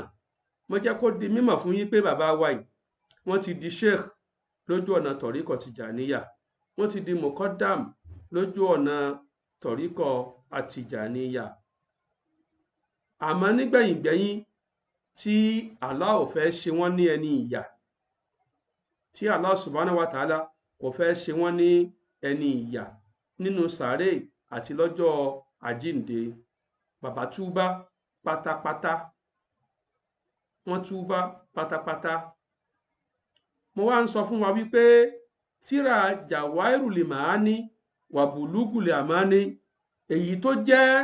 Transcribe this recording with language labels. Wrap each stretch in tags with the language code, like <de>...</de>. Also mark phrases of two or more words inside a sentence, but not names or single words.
<yo>Mo jẹ́ kó di mímọ̀ fún yín pé bàbá wa yìí wọ́n ti di sheikh lójú ọ̀nà tọ̀ríkọ̀ tìjàníyà, wọ́n ti di mọ̀kọ́dàm lójú ọ̀nà tọ̀ríkọ̀ àtìjàníyà. Àmọ́ nígbẹ̀yìngbẹ̀yìn tí Allah ò fẹ́ ṣe wọ́n ní ẹni ìyà, tí Allah</yo> <ar>سبحانه وتعالى</ar> <yo>kò fẹ́ ṣe wọ́n ní ẹni ìyà nínú sàárè àti lọ́jọ́ àjíǹde, bàbá túbá pátápátá, wọ́n túbá pátápátá. Mo wá ń sọ fún wa wípé tírà Jawahirul Ma'ani wa Bulugul Amani, èyí tó jẹ́</yo>